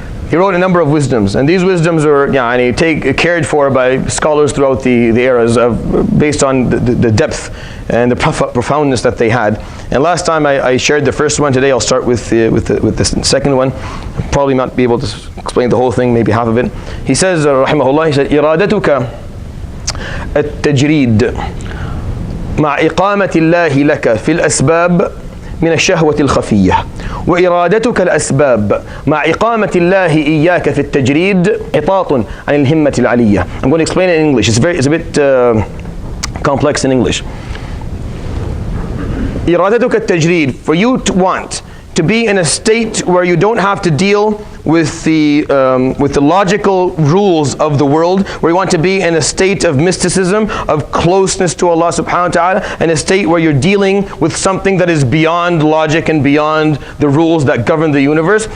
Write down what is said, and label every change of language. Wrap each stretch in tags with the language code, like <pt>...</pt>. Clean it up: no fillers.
<en>He wrote a number of wisdoms, and these wisdoms are cared for by scholars throughout the eras based on the depth and the profoundness that they had. And last time I shared the first one. Today I'll start with the second one. I'll probably not be able to explain the whole thing, maybe half of it. He says, rahimahullah, he said,</en> <ar>إرادتك التجريد مع إقامة الله لك في الأسباب من الشهوة الخفية وإرادتك الأسباب مع إقامة الله إياك في التجريد عطاط عن الهمة العلية.</ar> <en>I'm going to explain it in English. It's a bit complex in English.</en> <ar>إرادتك التجريد,</ar> <en>for you to want to be in a state where you don't have to deal with the logical rules of the world, where you want to be in a state of mysticism, of closeness to Allah subhanahu wa ta'ala, and a state where you're dealing with something that is beyond logic and beyond the rules that govern the universe.</en>